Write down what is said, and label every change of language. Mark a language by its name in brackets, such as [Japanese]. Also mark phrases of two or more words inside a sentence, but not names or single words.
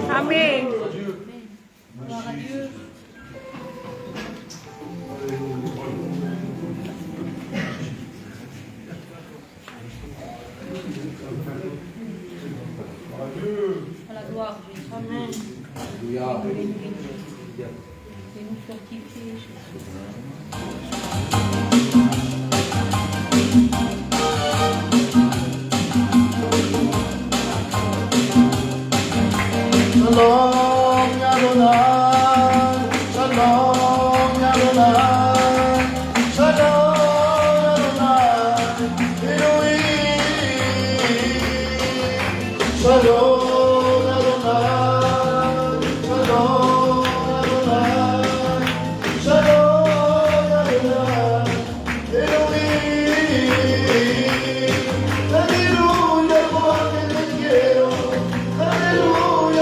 [French] Amen. Gloire à Dieu. À la gloire de Dieu. Amen. Alléluia. Et nous fortifier, Jésus. [Hebrew] שלום אדוני, שלום אדוני, שלום אדוני, אלוהים, שלום אדוני, שלום אדוני, שלום אדוני, אלוהים, [Spanish] Aleluya porque te quiero, Aleluya